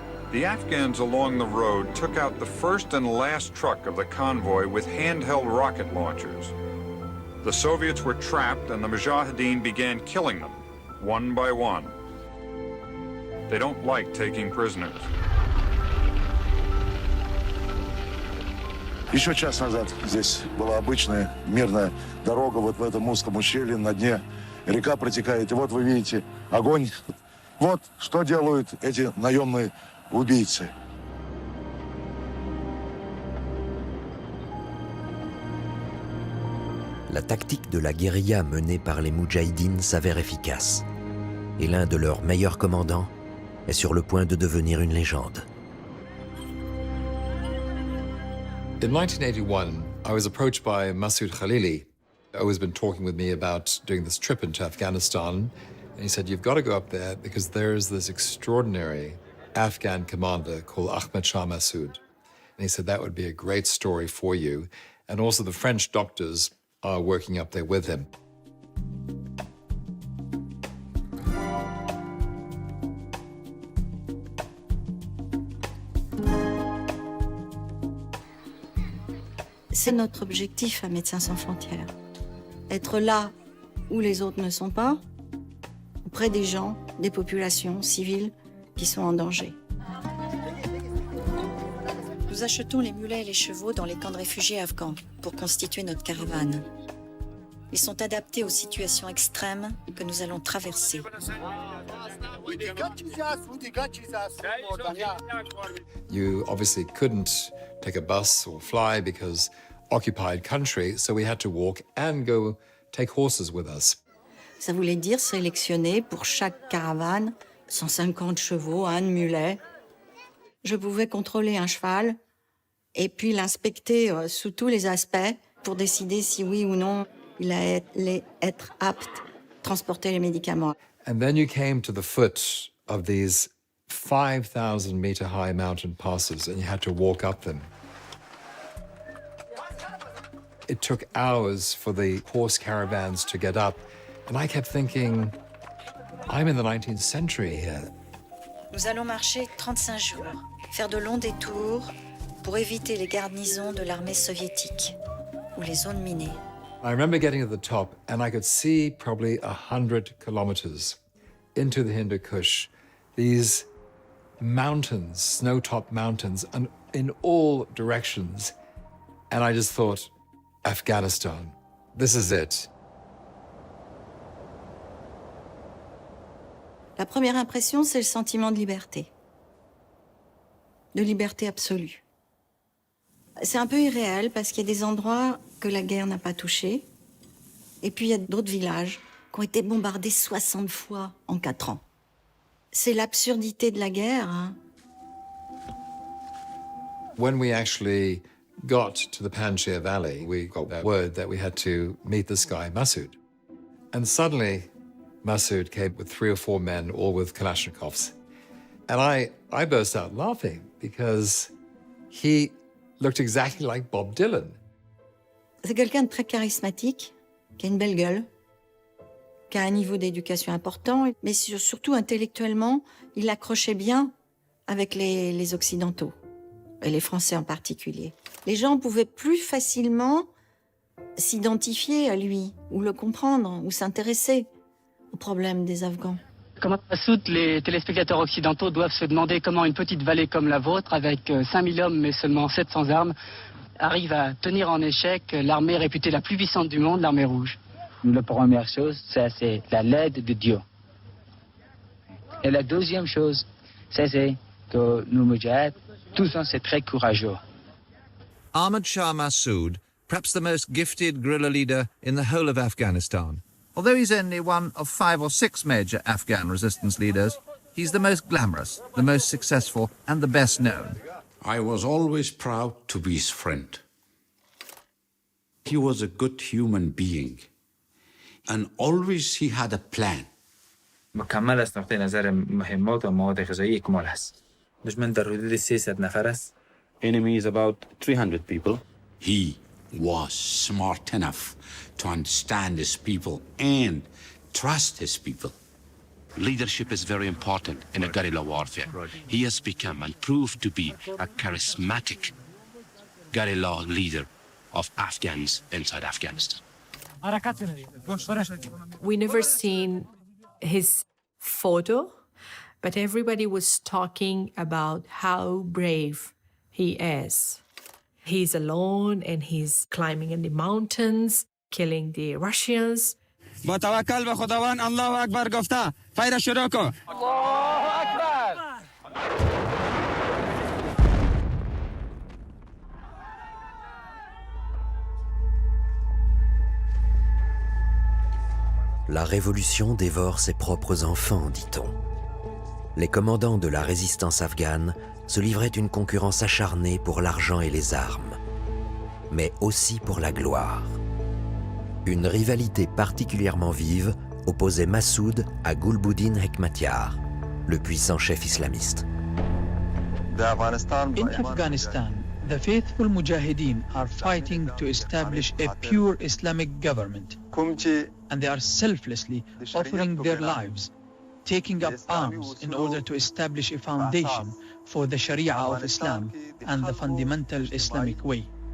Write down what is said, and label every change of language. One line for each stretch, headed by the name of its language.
English: The Afghans along the road took out the first and last truck of the convoy with handheld rocket launchers. The Soviets were trapped and the Mujahideen began killing them, one by one. They don't like taking prisoners.
Russian: Еще час назад здесь была обычная мирная дорога вот в этом узком ущелье на дне. Река протекает, и вот вы видите огонь. Вот что делают эти наемные убийцы.
French: La tactique de la guérilla menée par les Moudjahidines s'avère efficace, et l'un de leurs meilleurs commandants est sur le point de devenir une légende.
English: In 1981, I was approached by Masoud Khalili, who has been talking with me about doing this trip into Afghanistan. And he said, you've got to go up there because there's this extraordinary Afghan commander called Ahmed Shah Massoud. And he said that would be a great story for you. And also the French doctors are working up there with him.
French: C'est notre objectif à Médecins sans frontières. Être là où les autres ne sont pas, auprès des gens, des populations civiles qui sont en danger. Nous achetons les mulets et les chevaux dans les camps de réfugiés afghans pour constituer notre caravane. Ils sont adaptés aux situations extrêmes que nous allons traverser.
English: You obviously couldn't take a bus or fly because occupied country, so we had to walk and go take horses with us.
French: Ça voulait dire sélectionner pour chaque caravane 150 chevaux, un mulet. Je pouvais contrôler un cheval et puis l'inspecter sous tous les aspects pour décider si oui ou non il allait être apte à transporter les médicaments.
English: And then you came to the foot of these 5,000 meter high mountain passes and you had to walk up them. It took hours for the horse caravans to get up. And I kept thinking, I'm in the 19th century here.
French: Nous allons marcher 35 jours, faire de longs détours pour éviter les garnisons de l'armée soviétique ou les zones minées.
English: I remember getting to the top and I could see probably 100 kilometers into the Hindu Kush. These mountains, snow-topped mountains, and in all directions. And I just thought, Afghanistan, this is it.
French: La première impression, c'est le sentiment de liberté absolue. C'est un peu irréel parce qu'il y a des endroits que la guerre n'a pas touchés, et puis il y a d'autres villages qui ont été bombardés 60 fois en 4 ans. C'est l'absurdité de la guerre. Hein.
English: When we actually got to the Panjshir Valley, we got that word that we had to meet this guy, Massoud. And suddenly, Massoud came with 3 or 4 men, all with Kalashnikovs. And I burst out laughing because he looked exactly like Bob Dylan.
French: C'est quelqu'un de très charismatique, qui a une belle gueule, qui a un niveau d'éducation important, mais surtout intellectuellement, il accrochait bien avec les Occidentaux, et les Français en particulier. Les gens pouvaient plus facilement s'identifier à lui, ou le comprendre, ou s'intéresser aux problèmes des Afghans. Commandeur Massoud, les téléspectateurs occidentaux doivent se demander comment une petite vallée comme la vôtre, avec 5000 hommes mais seulement 700 armes, arrive à tenir en échec l'armée réputée la plus puissante du monde, l'armée rouge. La première chose, c'est la l'aide de Dieu. Et la deuxième chose, c'est que nous, Moudjahid, tous, c'est très courageux.
English: Ahmed Shah Massoud perhaps the most gifted guerrilla leader in the whole of Afghanistan. Although he's only one of 5 or 6 major Afghan resistance leaders, he's the most glamorous, the most successful, and the best known. I was always proud to be his friend. He was a good human being, and always he had a plan.
Persian: مکمل از نقطه نظر مهمات و مواد غذایی اکمال هست. دشمن در حدود 300 نفر است.
English: Enemy is about 300 people. He was smart enough to understand his people and trust his people. Leadership is very important in a guerrilla warfare. He has become and proved to be a charismatic guerrilla leader of Afghans inside Afghanistan. We never seen his photo, but everybody was talking about how brave he is. He's alone and he's climbing in the mountains, killing the Russians.
Persian: با توکل به خداوند
Arabic: الله اکبر
Persian: گفته فیر شروع کن.
Arabic: الله اکبر.
French: La révolution dévore ses propres enfants, dit-on. Les commandants de la résistance afghane se livraient une concurrence acharnée pour l'argent et les armes, mais aussi pour la gloire. Une rivalité particulièrement vive opposait Massoud à Gulbuddin Hekmatyar, le puissant chef islamiste.
English: In Afghanistan, the faithful mujahideen are fighting to establish a pure Islamic government, and they are selflessly offering their lives, taking up arms in order to establish a foundation for the Sharia of Islam and the fundamental Islamic way.